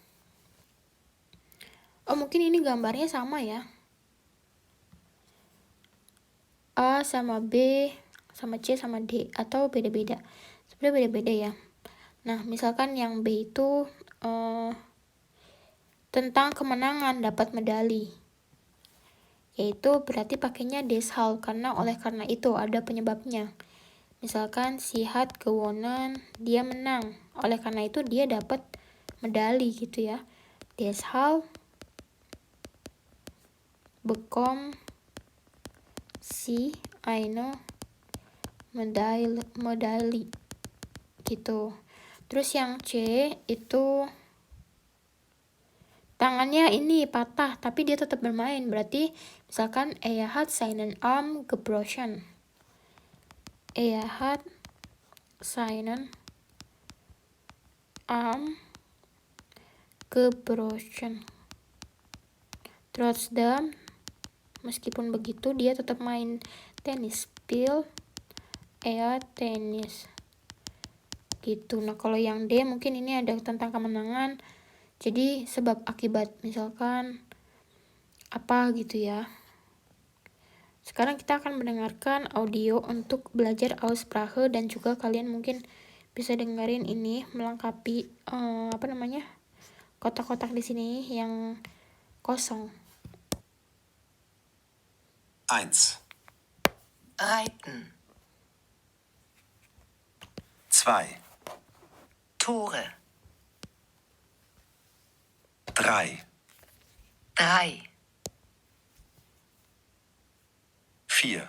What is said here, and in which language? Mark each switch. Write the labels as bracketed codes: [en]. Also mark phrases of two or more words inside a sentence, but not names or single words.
[id] Oh, mungkin ini gambarnya sama ya, A sama B sama C sama D, atau beda-beda. Sebenarnya beda-beda ya. Nah, misalkan yang B itu tentang kemenangan, dapat medali, yaitu berarti pakainya deshalb, karena oleh karena itu ada penyebabnya. [de] Misalkan sie hat gewonnen, [id] dia menang, oleh karena itu dia dapat medali gitu ya. [de] Deshalb bekommt sie eine medali gitu. [id] Terus yang C itu tangannya ini patah tapi dia tetap bermain, berarti misalkan [de] er hat seinen Arm gebrochen. Er hat seinen Arm gebrochen. Trotzdem, [id] meskipun begitu dia tetap main tenis. [de] Spiel er tenis gitu. [id] Nah, kalau yang D mungkin ini ada tentang kemenangan, jadi sebab akibat, misalkan apa gitu ya. Sekarang kita akan mendengarkan audio untuk belajar Aussprache, dan juga kalian mungkin bisa dengerin ini melengkapi kotak-kotak di sini yang kosong. [de] 1. Reiten. 2. Tore. 3. 3. 4.